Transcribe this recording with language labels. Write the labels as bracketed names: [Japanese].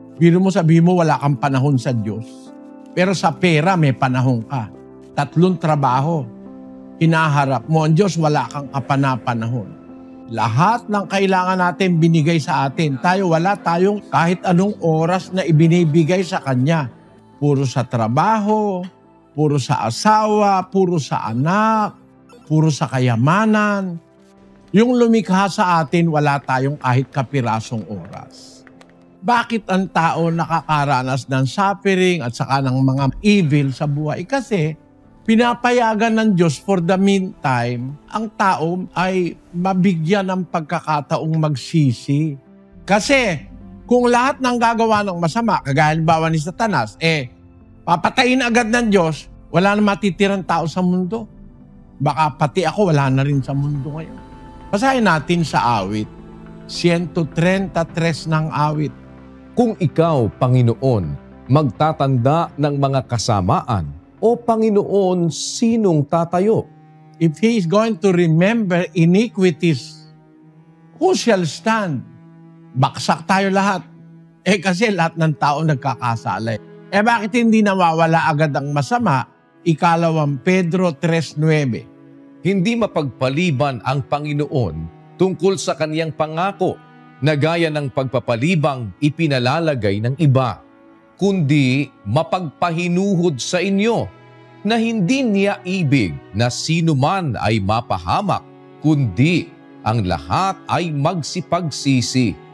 [Filipino] Biro mo, sabihin mo, wala kang panahon sa Diyos. Pero sa pera, may panahon ka. 3 trabaho. Hinaharap mo ang Diyos, wala kang kapana-panahon. Lahat ng kailangan natin binigay sa atin. Wala tayong kahit anong oras na ibinibigay sa Kanya. Puro sa trabaho, puro sa asawa, puro sa anak, puro sa kayamanan. Yung lumikha sa atin, wala tayong kahit kapirasong oras. Bakit ang tao nakakaranas ng suffering at saka ng mga evil sa buhay? Kasi pinapayagan ng Diyos [English] for the meantime, [Filipino] ang tao ay mabigyan ng pagkakataong magsisi. Kasi kung lahat ng gagawa ng masama, kagaya halimbawa ni Satanas, papatayin agad ng Diyos, wala na matitirang tao sa mundo. Baka pati ako, wala na rin sa mundo ngayon. Basahin natin sa awit, 133 ng awit. Kung ikaw, Panginoon, magtatanda ng mga kasamaan, o Panginoon, sinong tatayo? [English] If He is going to remember iniquities, who shall stand? [Filipino] Baksak tayo lahat. Kasi lahat ng tao nagkakasala. Bakit hindi nawawala agad ang masama? 2 Pedro 3:9. Hindi mapagpaliban ang Panginoon tungkol sa kaniyang pangako na gaya ng pagpapalibang ipinalalagay ng iba, kundi mapagpahinuhod sa inyo na hindi niya ibig na sino man ay mapahamak, kundi ang lahat ay magsipagsisi.